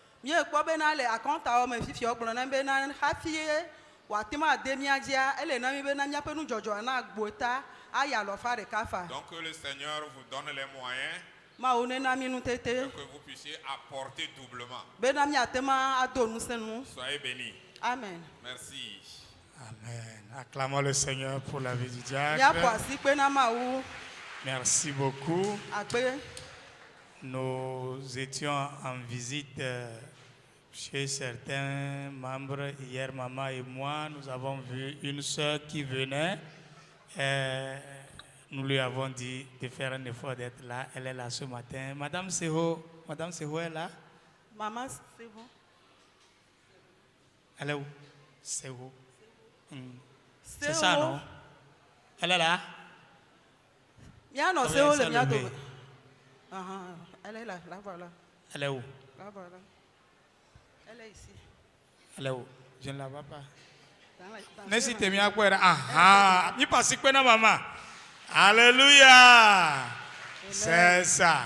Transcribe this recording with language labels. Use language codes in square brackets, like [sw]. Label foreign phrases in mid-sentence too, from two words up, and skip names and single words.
[fr] Donc que le Seigneur vous donne les moyens que vous puissiez apporter doublement. Soyez bénis. Amen. Merci. Amen. Acclamons le Seigneur pour la vie du diacre. [ee] Miaƒo asikpe na Mawu. [fr] Merci beaucoup. [ee] Akpe. [fr] Nous étions en visite chez certains membres. Hier, maman et moi, nous avons vu une soeur qui venait. Nous lui avons dit de faire un effort d'être là. Elle est là ce matin. Madame Seho est là? Maman, c'est bon. Elle est où? Seho. C'est ça, non? Elle est là? [ee] Miano Seho le miato. [fr] Elle est là, là voilà. Elle est où? Là voilà. Elle est ici. Elle est où? Je ne la vois pas. N'hésitez pas à quoi. Ah, il passe quoi, maman? Alléluia. C'est ça.